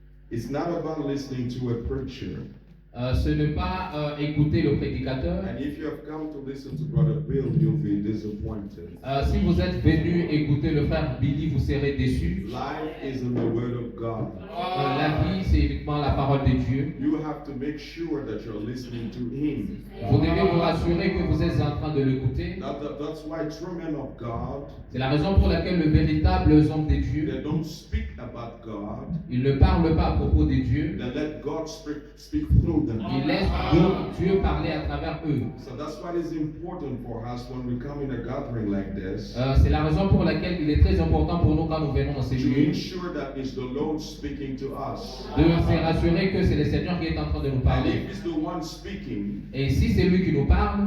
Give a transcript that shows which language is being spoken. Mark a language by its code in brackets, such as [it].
[en] It's not about listening to a preacher. [fr] ce n'est pas écouter le prédicateur. [en] And if you have come to listen to Brother Bill, you'll be disappointed. [fr] Si vous êtes venu écouter le frère Billy, vous serez déçu. [en] Life is in the Word of God. [fr] La vie, c'est uniquement la parole de Dieu. [en] You have to make sure that you're listening to Him. [fr] Vous devez vous rassurer que vous êtes en train de l'écouter. [en] That's why true men of God, [fr] C'est la raison pour laquelle le véritable homme de Dieu, [en] they don't speak about God. [fr] il ne parle pas à propos de Dieu. [en] They let God speak through them. [fr] Il laisse Dieu parler à travers eux. [en] So that's why it's important for us when we come in a gathering like this, [fr] C'est la raison pour laquelle il est très important pour nous quand nous venons dans ces [en] to [fr] lieux [en] ensure that it's the Lord speaking to us. [fr] de se rassurer que c'est le Seigneur qui est en train de nous [en] And [fr] parler. [en] if it's the one speaking, [fr] Et si c'est lui qui nous parle,